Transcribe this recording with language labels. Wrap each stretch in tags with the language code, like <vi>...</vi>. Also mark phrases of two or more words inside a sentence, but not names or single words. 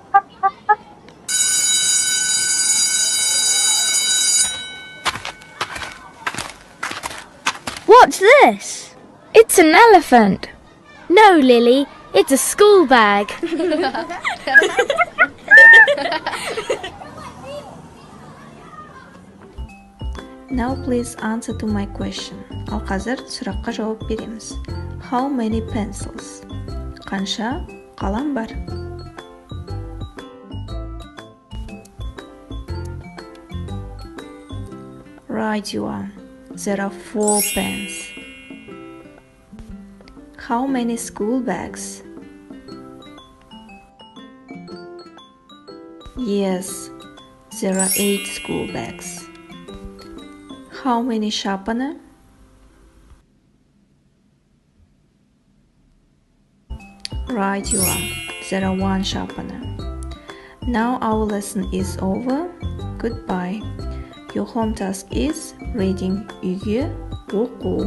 <en>What's this? It's an elephant. No, Lily, it's a school bag. Now please answer to my question.</en> <kk>Ал қазір сұраққа жауап береміз.</kk> <en>How many pencils?</en> <kk>Қанша қалам бар?</kk> <en>Right, you are. There are 4 pens. How many school bags? Yes, there are 8 school bags. How many sharpener? Right, you are. There are 1 sharpener. Now our lesson is over. Goodbye. Your home task is reading.</en> <kk>Үйге оқу.</kk>